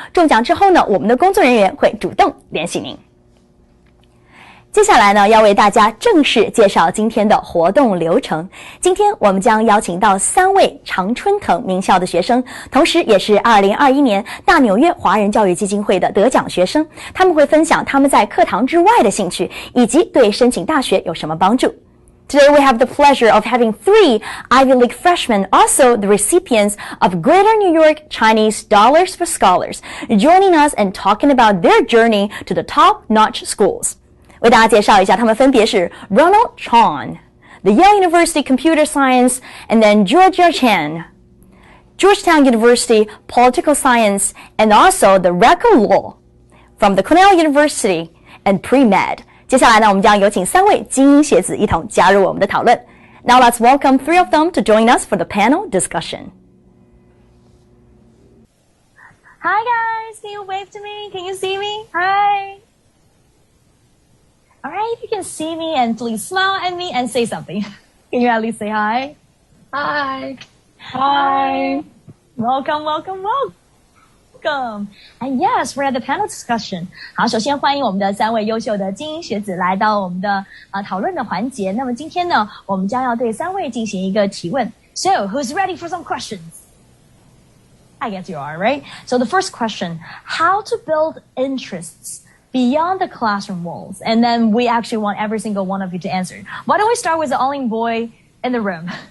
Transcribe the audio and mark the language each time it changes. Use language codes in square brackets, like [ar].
[zh] 中奖之后呢，我们的工作人员会主动联系您。接下来呢，要为大家正式介绍今天的活动流程。今天我们将邀请到3位常春藤名校的学生，同时也是2021年大纽约华人教育基金会的得奖学生。他们会分享他们在课堂之外的兴趣，以及对申请大学有什么帮助。 [en] Today we have the pleasure of having 3 Ivy League freshmen, also the recipients of Greater New York Chinese Dollars for Scholars, joining us and talking about their journey to the top-notch schools. [zh] 为大家介绍一下，他们分别是 [en] Ronald Chong, the Yale University Computer Science, and then Georgia Chan, Georgetown University Political Science, and also the Rico Law from the Cornell University and Pre-Med. [zh] 接下来呢，我们将有请3位精英学子一同加入我们的讨论。 [en] Now let's welcome 3 of them to join us for the panel discussion. Hi guys, can you wave to me? Can you see me? Hi. All right, if you can see me and please smile at me and say something. Can you at least say hi? Hi. Hi. Welcome, welcome, welcome. And yes, we're at the panel discussion. [zh] 好，首先欢迎我们的3位优秀的精英学子来到我们的讨论的环节。那么今天呢，我们将要对3位进行一个提问。 [en] So, who's ready for some questions? I guess you are, right? So the first question, how to build interests beyond the classroom walls? And then we actually want every single one of you to answer. Why don't we start with the only boy in the room?